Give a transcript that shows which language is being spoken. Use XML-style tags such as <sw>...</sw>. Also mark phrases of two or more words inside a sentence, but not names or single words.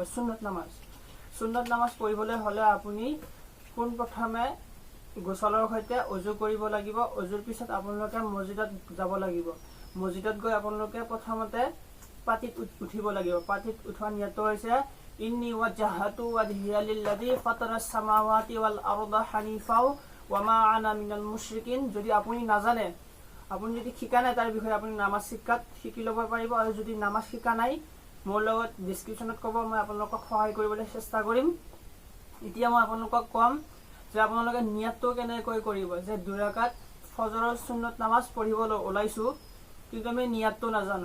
<as>সুন্নত নামাজ পঢ়িবলৈ হলে আপুনি পোনপ্ৰথমে গোসলৰ সৈতে অজু কৰিব লাগিব। অজুৰ পিছত আপোনালোকে মছজিদত যাব লাগিব। মছজিদত গৈ আপোনালোকে প্ৰথমতে পাটিত উঠিব লাগিব। পাটিত উঠোৱা নিয়ত হৈছে</as> <ar>إني وجهت وجهي للذي فطر السماوات والأرض حنيفا وما أنا من المشركين.</ar> <as>যদি আপুনি নাজানে, আপুনি যদি শিকা নাই তাৰ বিষয়ে আপুনি নামাজ শিকি ল'ব পাৰিব। আৰু যদি নামাজ শিকা নাই মোৰ লগত ডেছক্ৰিপশ্যনত ক'ব, মই আপোনালোকক সহায় কৰিবলৈ চেষ্টা কৰিম। এতিয়া মই আপোনালোকক কম যে আপোনালোকে নিয়তটো কেনেকৈ কৰিব। যে 2 ৰাকাত ফজৰৰ সুন্নত নামাজ পঢ়িবলৈ ওলাইছো কিন্তু আমি নিয়তটো নাজানো।</as>